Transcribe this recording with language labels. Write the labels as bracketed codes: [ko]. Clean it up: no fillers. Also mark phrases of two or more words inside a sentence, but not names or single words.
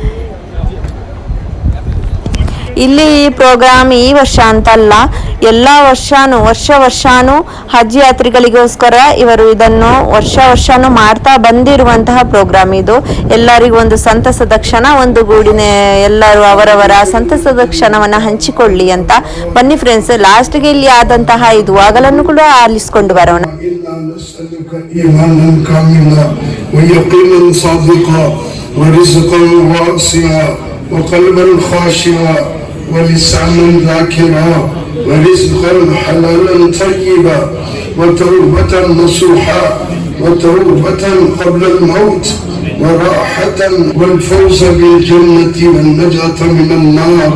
[kn] ಇಲ್ಲಿ ಈ ಪ್ರೋಗ್ರಾಮ್ ಈ ವರ್ಷ ಅಂತಲ್ಲ, ಎಲ್ಲ ವರ್ಷಾನು ಹಜ್ ಯಾತ್ರಿಗಳಿಗೋಸ್ಕರ ಇವರು ಇದನ್ನು ವರ್ಷಾನು ಮಾಡ್ತಾ ಬಂದಿರುವಂತಹ ಪ್ರೋಗ್ರಾಮ್ ಇದು. ಎಲ್ಲರಿಗೂ ಒಂದು ಸಂತಸದ ಕ್ಷಣ, ಒಂದು ಗೂಡಿನ ಎಲ್ಲರೂ ಅವರವರ ಸಂತಸದ ಕ್ಷಣವನ್ನ ಹಂಚಿಕೊಳ್ಳಿ ಅಂತ. ಬನ್ನಿ ಫ್ರೆಂಡ್ಸ್, ಲಾಸ್ಟ್ಗೆ ಇಲ್ಲಿ ಆದಂತಹ ಈ ದುವಾಗಳನ್ನು ಕೂಡ ಆಲಿಸ್ಕೊಂಡು ಬರೋಣ. [ar] ولسانا ذاكرا ورزقا حلالا طيبا وتوبة نصوحا وتوبة قبل الموت وراحة والفوز بالجنة والنجاة من النار.